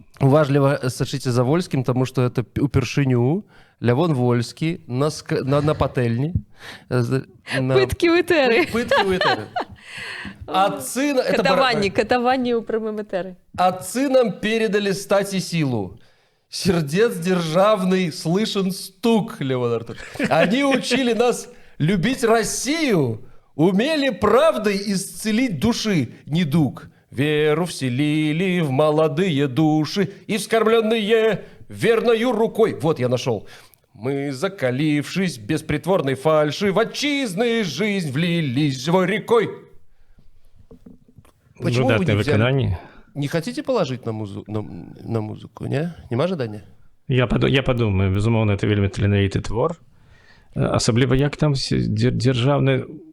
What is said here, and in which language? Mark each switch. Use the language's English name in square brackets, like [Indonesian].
[Belarusian] Уважліва сачыце за Вольскім, таму што это упершыню Лявон Вольскі на патэльні. Пыткі ў этэры. Катаванні ў прамым этэры. [Russian] Отцы нам передали стать и силу. Сердец державный слышен стук, Левон Артурович. Они учили нас любить Россию, умели правдой исцелить души недуг. Веру вселили в молодые души и вскормленные верною рукой. Вот я нашел. Мы, закалившись без притворной фальши, в отчизны жизнь влились живой рекой. Почему вы не хотите положить на музыку, не? [Belarusian] Нема жадання? [Russian] Я подумаю, [Belarusian] безумоўна, это вельмі таленавіты твор. Асабліва як там дзяржаўны...